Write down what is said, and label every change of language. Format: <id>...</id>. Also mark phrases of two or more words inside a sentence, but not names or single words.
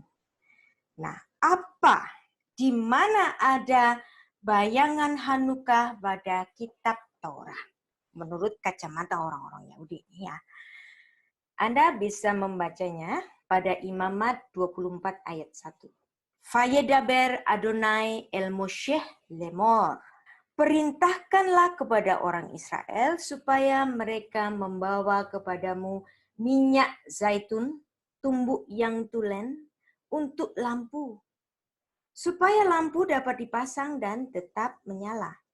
<id>Nah, apa? Di mana ada bayangan Hanukkah pada kitab Torah? Menurut kacamata orang-orang Yahudi, ya. Anda bisa membacanya pada Imamat 24 ayat 1.</id> <he>וידבר אדוני אל משה לאמר.</he> <id>Perintahkanlah kepada orang Israel supaya mereka membawa kepadamu minyak zaitun, tumbuk yang tulen, untuk lampu. Supaya lampu dapat dipasang dan tetap menyala.</id>